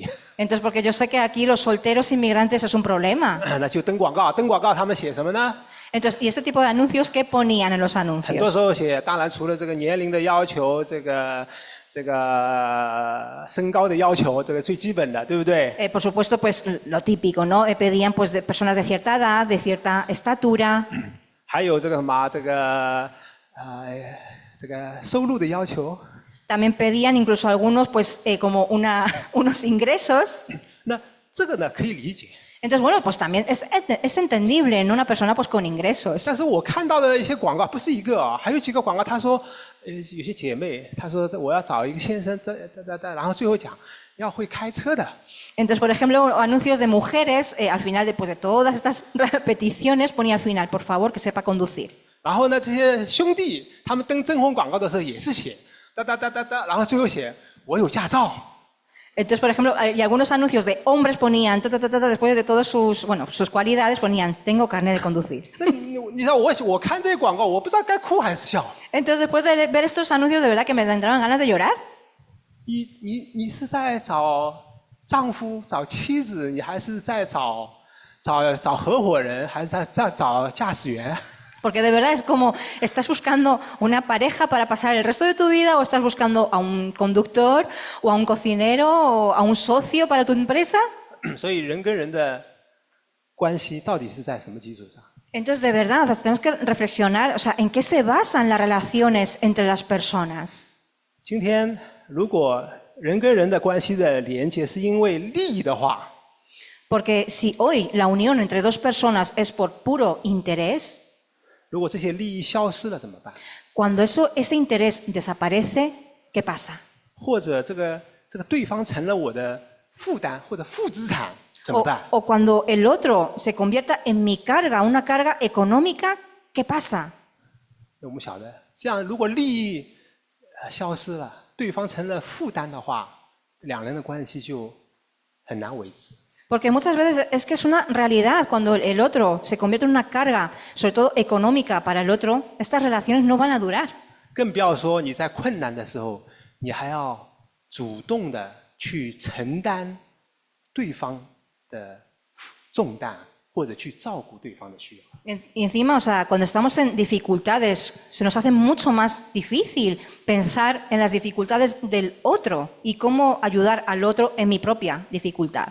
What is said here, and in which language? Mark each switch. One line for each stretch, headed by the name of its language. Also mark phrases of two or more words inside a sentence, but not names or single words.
Spanish: Entonces, porque yo sé que aquí los solteros inmigrantes es un problema.
Chinese: 那就登广告，登广告他们写什么呢？
Spanish: Entonces, ¿y este tipo de anuncios qué ponían en los
Chinese: 很多
Spanish: anuncios?
Chinese: 时候写，当然除了这个年龄的要求，这个身高的要求，这个最基本的，对不对？
Spanish: Por supuesto, pues lo típico, ¿no? Pedían pues de personas de cierta edad, de cierta estatura.
Chinese: 还有这个什么，这个收入的要求。
Spanish: También pedían incluso algunos pues como unos ingresos.
Chinese: 那这个呢可以理解。
Spanish: Entonces, bueno, pues también es entendible, ¿no? Una persona pues con ingresos.
Chinese: 但是我看到的一些广告不是一个啊，还有几个广告，他说，有些姐妹，她说我要找一个先生，然后最后讲要会开车的。
Spanish: Entonces, por ejemplo, anuncios de mujeres, al final después de todas estas peticiones ponía al final, por favor, que sepa conducir.
Chinese: 然后呢，这些兄弟他们登征婚广告的时候也是写，然后最后写我有驾照。
Spanish: Entonces, por ejemplo, y algunos anuncios de hombres ponían, después de todas sus cualidades, ponían, tengo carnet de conducir.
Chinese: 那你知道我看这些广告，我不知道该哭还是笑。
Spanish: Entonces, después de ver estos anuncios, de verdad que me entraban ganas de llorar.
Chinese: 你是在找丈夫、找妻子，你还是在找合伙人，还是在找驾驶员？
Spanish: Porque de verdad es como, ¿estás buscando una pareja para pasar el resto de tu vida o estás buscando a un conductor o a un cocinero o a un socio para tu empresa?
Chinese: 所以人跟人的关系到底是在什么基础上？
Spanish: Entonces, de verdad, o sea, tenemos que reflexionar, o sea, ¿en qué se basan las relaciones entre las personas?
Chinese: 今天如果人跟人的关系的连接是因为利益的话，
Spanish: Porque si hoy la unión entre dos personas es por puro interés,
Chinese: 如果这些利益消失了怎么办？
Spanish: cuando ese interés desaparece, ¿qué pasa?
Chinese: 或者这个对方成了我的负担或者负资产怎么办？
Spanish: O cuando el otro se convierta en mi carga, una carga económica, ¿qué pasa?
Chinese: 我们晓得，这样如果利益消失了，对方成了负担的话，两人的关系就很难维持。
Spanish: Porque muchas veces es que es una realidad, cuando el otro se convierte en una carga, sobre todo económica para el otro, estas relaciones no van a durar.
Chinese: 更不要说你在困难的时候，你还要主动的去承担对方的重担，或或者去照顾对方的需要。
Spanish: Y encima, o sea, cuando estamos en dificultades, se nos hace mucho más difícil pensar en las dificultades del otro y cómo ayudar al otro en mi propia dificultad.